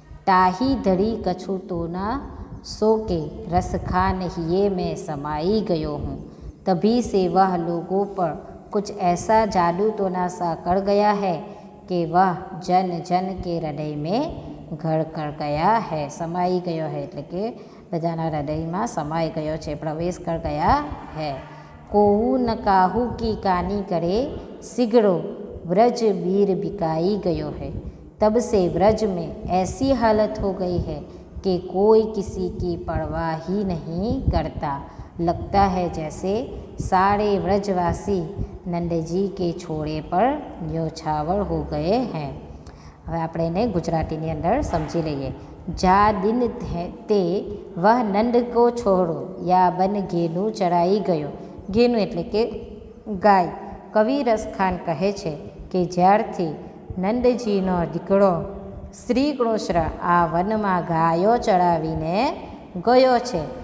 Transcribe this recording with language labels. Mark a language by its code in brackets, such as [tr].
[hi] ताही धड़ी कछु तो ना सो के रस खान हिये में समाई गयो हूँ. तभी से वह लोगों पर कुछ ऐसा जादू तो ना सा कर गया है कि वह जन जन के हृदय में घर कर गया है. समाई गयो है [gu] એટલે કે બધાના હૃદયમાં સમાઈ ગયો છે, પ્રવેશ [hi] कर गया है. कोऊ न काहू की कानी करे सिगड़ो व्रज वीर बिकाई गयो है. तब से व्रज में ऐसी हालत हो गई है कि कोई किसी की परवाह ही नहीं करता. लगता है जैसे सारे व्रजवासी नंद जी के छोड़े पर न्योछावर हो गए हैं. [gu] હવે આપણે એને ગુજરાતીની અંદર સમજી લઈએ. [hi] જા દિન તે વહ નંદ કો છોડો યા બન ઘેનું ચરાઈ ગયો. [gu] ઘેનું એટલે કે ગાય. કવિ રસખાન કહે છે કે જ્યારથી નંદજીનો દીકરો શ્રી કૃષ્ણ આ વનમાં ગાયો ચડાવીને ગયો છે.